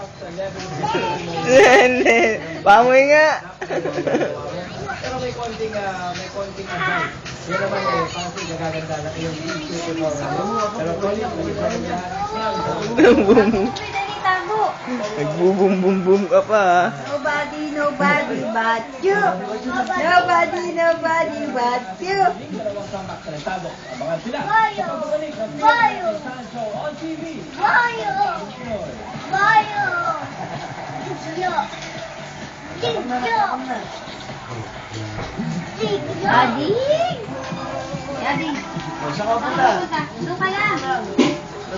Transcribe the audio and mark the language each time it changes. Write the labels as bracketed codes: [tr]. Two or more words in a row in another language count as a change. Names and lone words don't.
[tl] Hindi. Bangoy nga. Pero may konting advice. Yan naman eh, kasi nagaganda na yung issue ko. Pero kung Boom. Dali, tago. Nagbubum-bum-bum ka pa ha. [en] Nobody but you. Nobody but you. [tl] abangan sila. Bayo! Bayo! Bayo! Bayo! Yo! Yo! Ading! Ading! Saan ka punta? Doon ka lang.